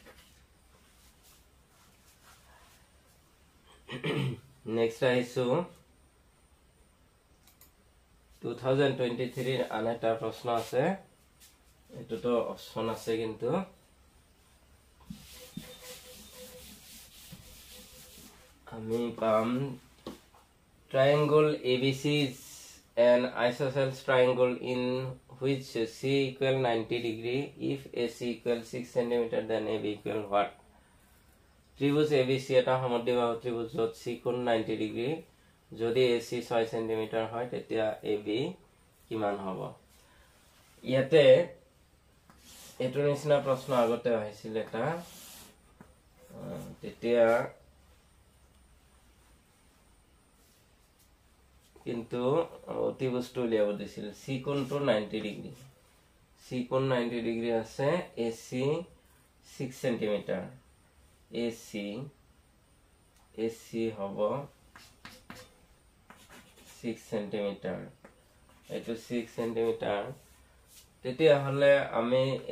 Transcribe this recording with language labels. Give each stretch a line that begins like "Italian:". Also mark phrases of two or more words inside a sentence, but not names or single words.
Assamese: নেক্সট আহিছো 2023 আন এটা প্ৰশ্ন আছে এটোতো অপচন আছে কিন্তু আমি পাম triangle ABC
English: is an isosceles triangle in which C equal 90 degree if AC equal 6 cm then AB equal what
Assamese: ত্রিভুজ ABC এটা সমদ্বিবাহু ত্রিভুজ যত C কোণ 90 ডিগ্ৰী যদি AC 6 cm হয় তেতিয়া AB কিমান হ'ব ইয়াতে এটো নিচিনা প্ৰশ্ন আগতে আহিছিল এটা তেতিয়া কিন্তু ত্রিভুজটো উলিয়াব দিছিল C কোণটো 90 ডিগ্ৰী C কোণ 90 ডিগ্ৰী আছে AC 6 cm AC হব 6 cm এটো 6 cm তেতিয়া হলে আমি